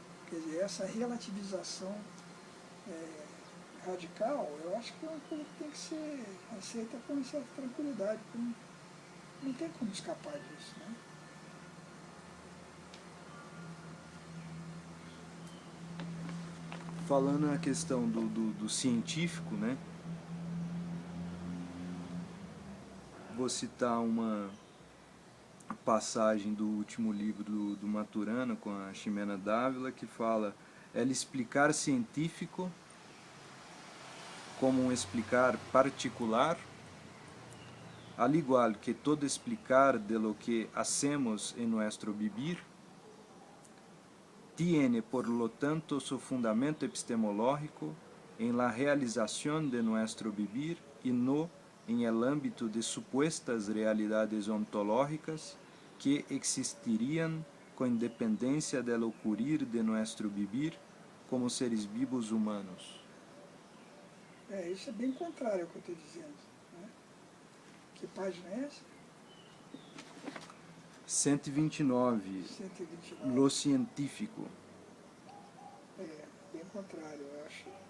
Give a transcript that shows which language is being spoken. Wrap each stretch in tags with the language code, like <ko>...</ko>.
<pt>Quer dizer, essa relativização radical, eu acho que é uma coisa que tem que ser aceita com uma certa tranquilidade, porque não tem como escapar disso, né? Falando na questão do científico, né? Vou citar uma passagem do último livro do Maturana com a Ximena Dávila que fala:</pt> <es>el explicar científico como um explicar particular, al igual que todo explicar de lo que hacemos en nuestro vivir, tiene por lo tanto su fundamento epistemológico en la realización de nuestro vivir y no en el ámbito de supuestas realidades ontológicas que existirían con independencia del ocurrir de nuestro vivir como seres vivos humanos.</es> <pt>Isso é bem contrário ao que eu estou dizendo. Né? Que página é essa? 129. 129.</pt> <es>Lo científico.</es> <pt>Bem contrário, eu acho.</pt>